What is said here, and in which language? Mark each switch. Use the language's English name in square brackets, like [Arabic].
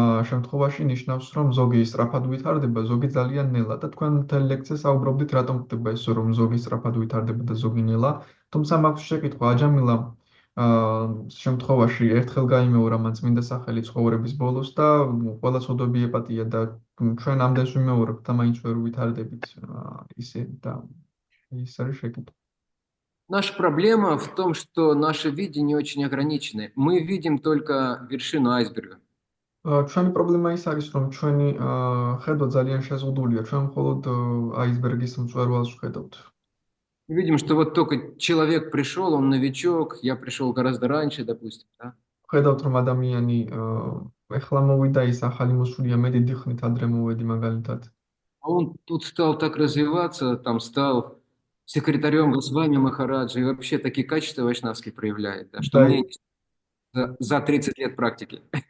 [Georgian] შემთხვევაში ნიშნავს რომ ზოგი სწრაფად ვითარდება, ზოგი ძალიან ნელა და თქვენ მთელ ლექციას საუბრობდით რატომ ხდება ეს რომ ზოგი სწრაფად ვითარდება და ზოგი ნელა, თუმცა მაქვს შეკითხვა აჯამილა შემთხვევაში ერთხელ გაიმეორა მან წმინდა სახელი ცხოვრების ბოლოს და ყველა ცოდვები ეპატია და ჩვენ ამდენს ვიმეორებთ და მაინც ვერ ვითარდებით ისე და ის არის შეკითხვა. [Russian] Наша проблема в том, что наше видение очень ограничено. Мы видим только вершину айсберга. [Georgian] ჩვენი პრობლემა ის არის რომ ჩვენი ხედვა ძალიან შეზღუდულია, ჩვენ მხოლოდ აისბერგის მწვერვალს ვხედავთ. [Russian] Мы видим, что вот только человек пришел, он новичок, я пришел гораздо раньше, допустим, да? [Georgian] ვხედავთ რომ ადამიანი ეხლა მოვიდა, ის ახალი მოსულია, მე დიდი ხნით ადრე მოვედი მაგალითად. [Russian] А он тут стал так развиваться, там стал секретарем Госвами Махараджа и вообще такие качества вайшнавские проявляет, да, что мне за 30 лет практики.